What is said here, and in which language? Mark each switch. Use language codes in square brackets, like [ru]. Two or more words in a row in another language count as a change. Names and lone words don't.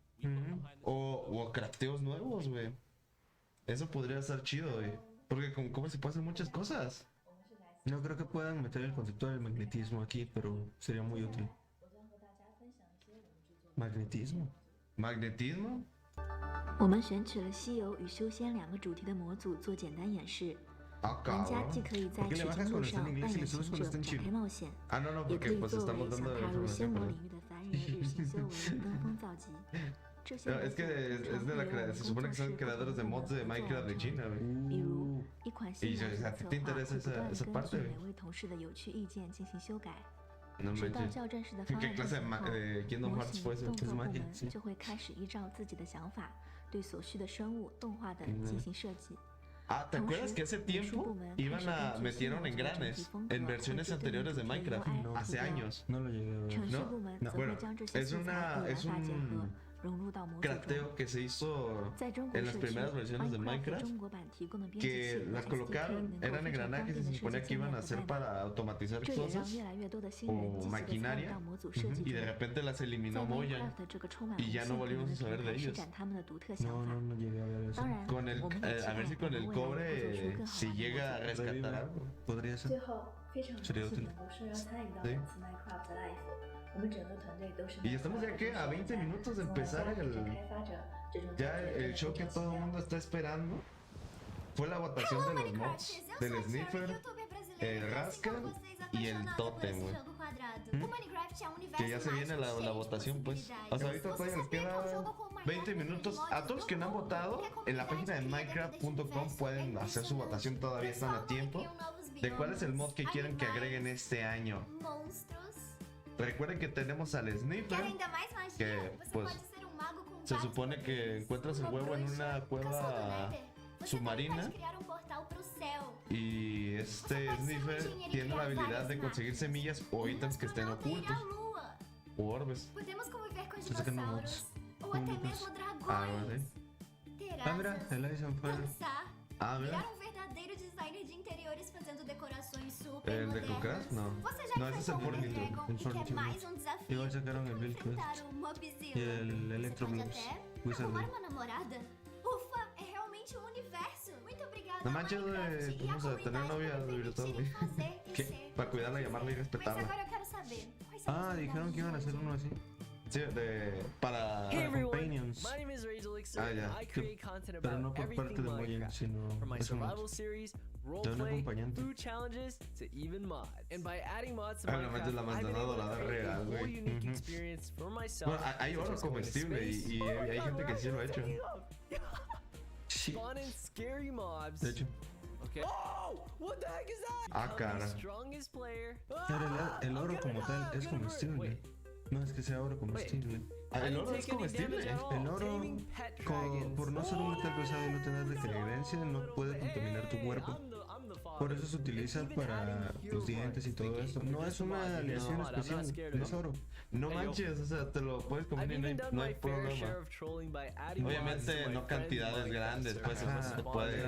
[es] O crafteos nuevos, güey. Eso podría estar chido, güey. Porque con cobre se puede hacer muchas cosas. No creo que puedan meter el concepto del magnetismo aquí, pero sería muy útil. ¿Magnetismo? ¿Magnetismo? [zh] 我们选取了稀有与修仙两个主题的模组做简单演示， Ah, 玩家既 [es] cabrón. [zh] 可以在 [es] ¿Por qué le [zh] 取 [es] bajas [zh] 经 [es] cuando [zh] 路 [es] está en [zh] 上 [es] inglés [zh] 扮 [es] y le [zh] 演 [es] subes [zh] 行 [es] cuando [zh] 者 [es] está en [zh] 展开 [es] chino? [zh] 冒险， [es] Ah, no, [zh] 也 [es] porque [zh] 可以 [es] pues [zh] 作为 [es] estamos [zh] 想 [es] dando [zh] 踏入 [es] información [zh] 仙魔 [es] para... [zh] 领域的凡人日行修为、登峰造极。这些 [es] No, [zh] 模 [es] es [zh] 组 [es] que [zh] 通 [es] es de [zh] 常 [es] la [zh] 会由我们 [es] se [zh] 工 [es] supone [zh] 作 [es] que [zh] 室 [es] son [zh] 不同 [es] creadores de [zh] 部门 [es] mods de [zh] 合作 [es] Minecraft [zh] 完 [es] de [zh] 成。 [es] China, güey. [zh] 比如，一款新 [es] Y [zh] 模组 [es] a [zh] 的 [es] ti [zh] 策 [es] te [zh] 划会 [es] interesa [zh] 不断地 [es] esa [zh] 根 [es] parte, [zh] 据 [es] güey. [zh] 每位同事的有趣意见进行修改。 [es] No [zh] 直到 [es] manches. [zh] 校正式的方 [es] ¿Qué [zh] 案 [es] clase [zh] 成 [es] de [zh] 型后， [es] Kingdom [zh] 模 [es] Hearts [zh] 型 [es] fue ese? [zh] 动作 [es] Es [zh] 部 [es] magia, [zh] 门 [es] sí. [zh] 就会开始依照自己的想法，对所需的生物、动画等进行设计。 [es] Ah, ¿te acuerdas que hace tiempo iban a metieron engranes en versiones anteriores de Minecraft? Hace años. No lo llegué a ver. [zh] 程序 [es] No, [zh] 部门 [es] no, [zh] 则会 [es] bueno, [zh] 将这些 [es] es [zh] 素材 [es] una [zh] 与 [es] es [zh] 玩法结合 [es] un， [zh] 融入到模组中。 [es] crafteo que se hizo [zh] 在中国 [es] en [zh] 社 [es] las [zh] 区 [es] primeras versiones de [zh] ，Minecraft [es] Minecraft [zh] 中国版提供的编辑器 [es] que [zh] 和 [es] las [zh] SDK [es] colocaron, [zh] 能够 [es] eran [zh] 非常方 [es] engranajes [zh] 便 [es] y [zh] 的 [es] se [zh] 设 [es] suponía [zh] 计 [es] que [zh] 界 [es] iban [zh] 面 [es] a [zh] 和 [es] ser [zh] 代码。 [es] para automatizar [zh] 这也让 [es] cosas [zh] 越来越多的新人 [es] o [zh] 积极的参与 [es] maquinaria [zh] 到模组设计 [es] y de [zh] 中。 [es] repente las [zh] 在 [es] eliminó Moya [zh] Minecraft 这个充满 [es] y [zh] 无 [es] ya [zh] 限 [es] no [zh] 可能 [es] volvimos [zh] 的 [es] a saber [zh] 平 [es] de [zh] 台施 [es] ellos. [zh] 展他们的独特想 [es] No, [zh] 法。 [es] no llegué a ver eso. [zh] 当然， [es] Con el [zh] 我们很期 [es] a ver [zh] 待 [es] si con [zh] 能 [es] el [zh] 为我们做出 [es] cobre [zh] 更好 [es] si [zh] 玩的 [es] llega a [zh] 模组。 [es] rescatar algo. Podría [zh] 最 [es] ser. [zh] 后，非常 [es] Sería [zh] 高兴 [es] útil [zh] 能够受邀参与到 [es] Sí. [zh] 本次 Minecraft Live。我们整个团队都是 [es] Y estamos ya que a 20 minutos de empezar [zh] 开 [es] el [zh] 发者这种 [es] ya [zh] 感觉 [es] el show que [zh] 非常 [es] todo [zh] 奇 [es] el [zh] 妙 [es] mundo está esperando fue la votación de los mods del Sniffer, el Rascal y el Totem, güey. Que ya se viene la votación, pues. O sea, ahorita todavía les queda 20 minutos. A todos los que no han votado, en la página de minecraft.com pueden hacer su votación, todavía están a tiempo. De cuál es el mod que quieren que agreguen este año. Recuerden que tenemos al Sniffer, que pues Se supone que encuentras el huevo en una cueva submarina y este sniffer tiene la habilidad de conseguir semillas o ítems que estén ocultos o orbes. [pt] Podemos conviver com [es] Está sacando [pt] dinossauros [es] mods [pt] ou até [es] únicos. [pt] mesmo dragões. [es] Ah, vale. [pt] Ter [es] Ah, mira, [pt] asas, [es] el Ice on Fire. [pt] dançar, [es] Ah, mira. [pt] virar um verdadeiro designer de interiores fazendo decorações super [es] ¿El de [pt] modernas. [es] Cocas? No. [pt] Você já [es] No, esse é [pt] enfrentou um [es] Fortnite. [pt] Dragon [es] El [pt] e quer [es] Fortnite. [pt] mais um desafio? [es] Igual sacaron el Build [pt] Enfrentar [es] Quest [pt] o Mobzilla. [es] y el [pt] Você [es] Electro [pt] pode [es] Blues. [pt] até [es] Wizard. [pt] arrumar uma namorada. Ufa, é realmente um universo. Muito obrigada, [es] No manches, [pt] Minecraft, [es] güey. [pt] e a [es] Vamos a tener [pt] comunidade [es] novia [pt] por me [es] virtual, [pt] permitirem [es] güey. [pt] fazer e [es] ¿Qué? [pt] ser [es] Para cuidarla, [pt] quem eu [es] llamarla y [pt] sou. Mas [es] respetarla. [pt] agora eu quero saber, quais são Ah, as [es] dijeron que iban a hacer uno así. Sí, para [en] Hey everyone, [es] Companions. [en] my name is Rachel Elixir, [es] Ah, ya. [en] and I create content [es] Pero no [en] about [es] por parte [en] everything [es] de Mojang, [en] Minecraft. [es] sino [en] From my [es] es un [en] survival series, [es] de un [en] roleplay, [es] acompañante. [en] food challenges, to even mods. And by adding mods to [es] Ah, la manches, [en] Minecraft, [es] la [en] I've been [es] manzana [en] able to [es] dorada [en] create [es] real, [en] a whole [es] güey. [en] unique Ujú. experience for myself. [es] Bueno, hay [en] such [es] oro [en] as going to [es] comestible [en] space. [es] y [en] Oh my [es] hay [en] God, [es] gente que [en] we're [es] sí lo ha hecho. [en] actually taking [es] Sí. [en] off. Spawn in scary mobs. [es] De hecho, [en] Okay. Oh, what the heck is that? Ah, Become [es] cara. [en] the strongest player. [es] ahora el oro como tal es comestible. [en] Wait. [es] No es que sea oro comestible. Ah, el [en] I [es] oro [en] didn't [es] es [en] take any [es] comestible. [en] damage at all. [es] El oro, [en] Taming pet [es] por no ser un metal pesado y no tener degenerancia, no puede contaminar tu cuerpo. Por eso se utiliza para los dientes y todo esto. No es una aleación especial, es oro. No manches, o sea, te lo puedes comer y no hay problema. Obviamente no cantidades grandes, pues eso te puede...